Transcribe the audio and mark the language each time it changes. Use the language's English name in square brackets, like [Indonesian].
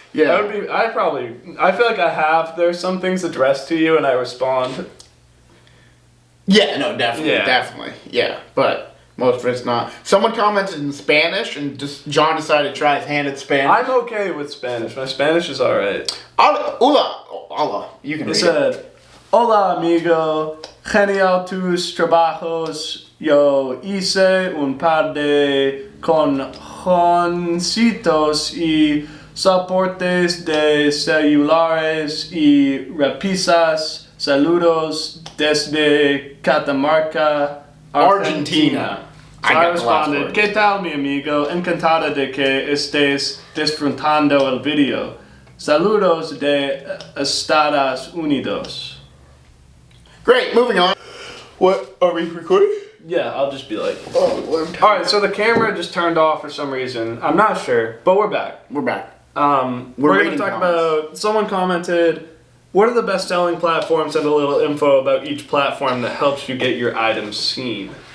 [English] That would be, I feel like I have, there's some things addressed to you and I respond. Yeah, no, definitely. Yeah, but most of it's not. Someone commented in Spanish and John decided to try his hand at Spanish. I'm okay with Spanish. My Spanish is alright. [Spanish] Hola, [English] you can read it. He said, [Spanish] hola amigo, genial tus trabajos, yo hice un par de conjoncitos y soportes de celulares y repisas, saludos desde Catamarca, Argentina. [English] So I responded, [Spanish] ¿Qué tal mi amigo? Encantada de que estés disfrutando el video. Saludos de Estados Unidos. [English] Great, moving on. What, are we recording? Yeah, I'll just be like... Alright, so the camera just turned off for some reason. I'm not sure, but we're back. We're back. We're going to talk about... Someone commented, what are the best-selling platforms, and a little info about each platform that helps you get your items seen.